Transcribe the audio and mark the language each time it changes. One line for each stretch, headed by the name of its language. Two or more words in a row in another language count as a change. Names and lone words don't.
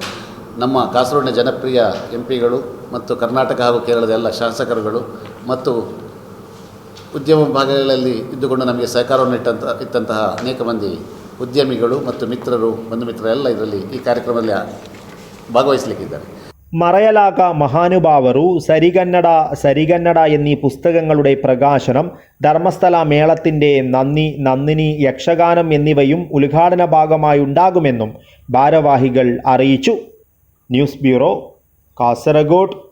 Kannada: ನಮ್ಮ ಕಾಸರಗೋಡಿನ ಜನಪ್ರಿಯ MPಗಳು ಮತ್ತು ಕರ್ನಾಟಕ ಹಾಗೂ ಕೇರಳದ ಎಲ್ಲ ಶಾಸಕರುಗಳು ಮತ್ತು ಉದ್ಯಮ ಭಾಗಗಳಲ್ಲಿ ಇದ್ದುಕೊಂಡು ನಮಗೆ ಸಹಕಾರವನ್ನು ಇಟ್ಟಂತಹ ಅನೇಕ ಮಂದಿ ಉದ್ಯಮಿಗಳು ಮತ್ತು ಮಿತ್ರರು, ಬಂಧು ಮಿತ್ರರು ಎಲ್ಲ ಇದರಲ್ಲಿ ಈ ಕಾರ್ಯಕ್ರಮದಲ್ಲಿ ಭಾಗವಹಿಸಲಿಕ್ಕಿದ್ದಾರೆ.
Malayalam: മറയലാക മഹാനുഭാവരു, സരികന്നഡ എന്നീ പുസ്തകങ്ങളുടെ പ്രകാശനം, ധർമ്മസ്ഥല മേളത്തിൻ്റെ നന്ദിനി യക്ഷഗാനം എന്നിവയും ഉദ്ഘാടന ഭാഗമായി ഉണ്ടാകുമെന്നും ഭാരവാഹികൾ അറിയിച്ചു.
English: news bureau,
Malayalam: കാസർഗോഡ്.